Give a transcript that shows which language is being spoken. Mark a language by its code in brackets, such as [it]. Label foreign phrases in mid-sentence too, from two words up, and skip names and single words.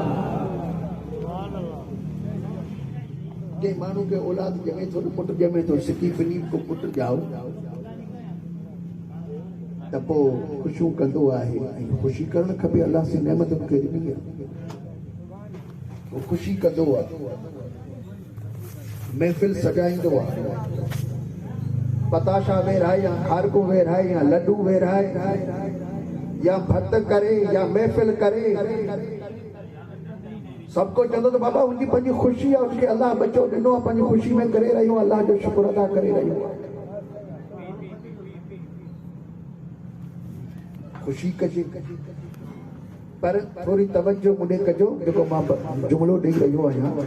[sd] कंहिं माण्हू खे औलाद ॼमे थो, पुटु ॼमे थो, सिकी फिनी को पुटु ॼाओ त पोइ ख़ुशियूं कंदो आहे। ऐं ख़ुशी करणु खपे, अलाह जी नेमत मूंखे ॾिनी आहे, पोइ ख़ुशी कंदो आहे, महफ़िल सजाईंदो आहे, पताशा वेराए या खारको वेराए या लड्डू वेराए या भत करे या महफ़िल करे, सबको चवंदो त बाबा उनजी पंहिंजी ख़ुशी आहे, उनखे अलाह बचो ॾिनो आहे, पंहिंजी ख़ुशी में करे रहियो, अलाह जो शुक्र अदा करे रहियो आहे। ख़ुशी कजे, पर थोरी तवजो मुॾे कजो जेको मां जुमिलो ॾेई रहियो आहियां।